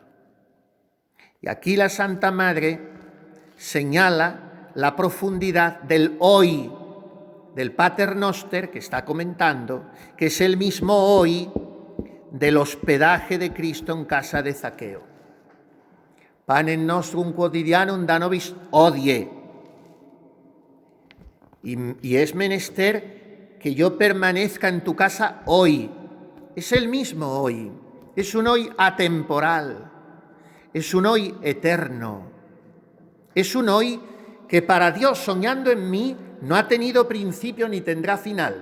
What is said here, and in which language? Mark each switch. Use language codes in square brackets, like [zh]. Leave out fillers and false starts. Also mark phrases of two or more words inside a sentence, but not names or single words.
[es] Y aquí la Santa Madre señala la profundidad del hoy, del Pater Noster que está comentando, que es el mismo hoy del hospedaje de Cristo en casa de Zaqueo. [la] Panem nostrum quotidianum da nobis hodie. [es] Y es menester que yo permanezca en tu casa hoy. Es el mismo hoy. Es un hoy atemporal, es un hoy eterno, es un hoy que para Dios, soñando en mí, no ha tenido principio ni tendrá final.